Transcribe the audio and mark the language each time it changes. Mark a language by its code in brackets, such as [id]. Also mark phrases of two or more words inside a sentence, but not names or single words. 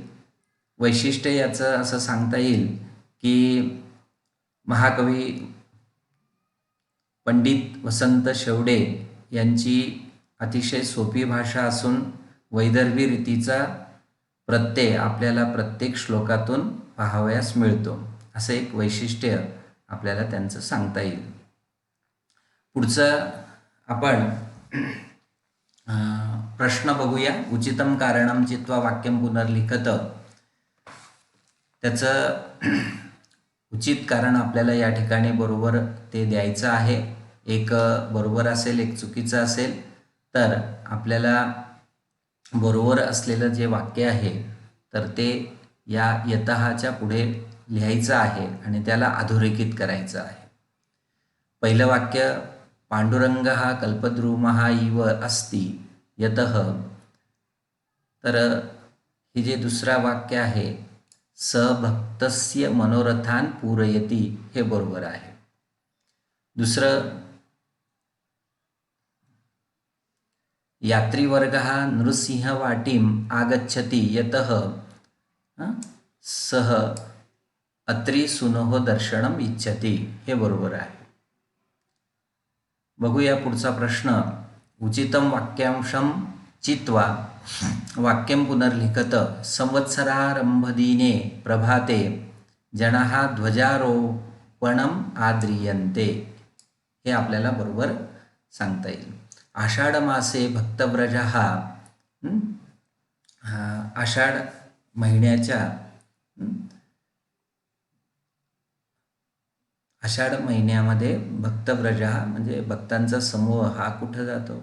[mr] वैशिष्ट्य याचं असं सांगता येईल की महाकवी पंडित वसंत शेवडे यांची अतिशय सोपी भाषा असून वैदर्भी रीतीचा प्रत्यय आपल्याला प्रत्येक श्लोकातून पाहावयास मिळतो, असं एक वैशिष्ट्य आपल्याला त्यांचं सांगता येईल. पुढचं आपण प्रश्न बघूया. [sa] उचितम कारणम चित्वा वाक्यम पुनर्लिखत. [mr] त्याचं उचित कारण आपल्याला या ठिकाणी बरोबर ते द्यायचं आहे. एक बरोबर असेल, एक चुकीचं असेल. तर आपल्याला बरोबर असलेलं जे वाक्य आहे तर ते या यतःच्या पुढे लिहायचं आहे आणि त्याला अधोरेखित करायचं आहे. पहिलं वाक्य, [sa] पांडुरंग हा कल्पद्रुमः इव अस्ति यतः. [mr] तर हे जे दुसरं वाक्य आहे, [sa] स भक्तस्य मनोरथान पूरयति, [mr] हे बरोबर आहे. दुसरं, [sa] यात्रीवर्गः नृसिंहवाटीम आगच्छति यतः सह अत्री सुनोह दर्शनम इच्छति, [mr] हे बरोबर आहे. बघूया पुढचा प्रश्न. [sa] उचितम वाक्यांशम चित्वा वाक्यम पुनर्लिखत. संवत्सरारंभदिने प्रभाते जनाः ध्वजारोपणम आद्रियन्ते, [mr] हे आपल्याला बरोबर सांगता येईल. [sa] आषाढ मासे भक्तव्रजः, [mr] आषाढ महिन्यामध्ये भक्तव्रज म्हणजे भक्तांचा समूह हा कुठं जातो?